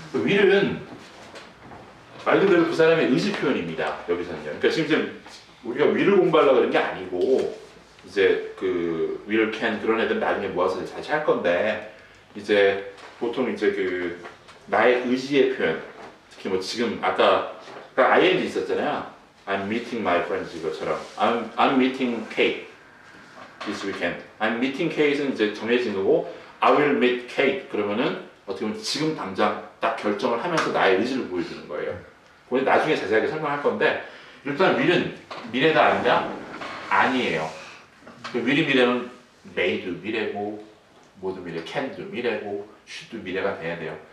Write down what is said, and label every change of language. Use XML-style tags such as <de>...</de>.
<ko>will은 말 그대로 그 사람의 의지 표현입니다. 여기서는요. 그러니까 지금 우리가 will을 공부하려고 그런 게 아니고, 이제 will, can 그런 애들 나중에 모아서 다시 할 건데, 이제 보통 이제 나의 의지의 표현, 특히 지금 아까 ing 있었잖아요.</ko> <en>I'm meeting my friends</en> <ko>이것처럼</ko> <en>I'm meeting Kate this weekend. I'm meeting Kate</en> <ko>는 이제 정해진 거고,</ko> <en>I will meet Kate</en> <ko>그러면은 어떻게 보면 지금 당장 딱 결정을 하면서 나의 의지를 보여주는 거예요. 그걸 나중에 자세하게 설명할 건데, 일단 will은 미래다 아니냐? 아니에요. 그 will 미래는 may도 미래고 뭐도 미래, can도 미래고 should도 미래가 돼야 돼요.</ko>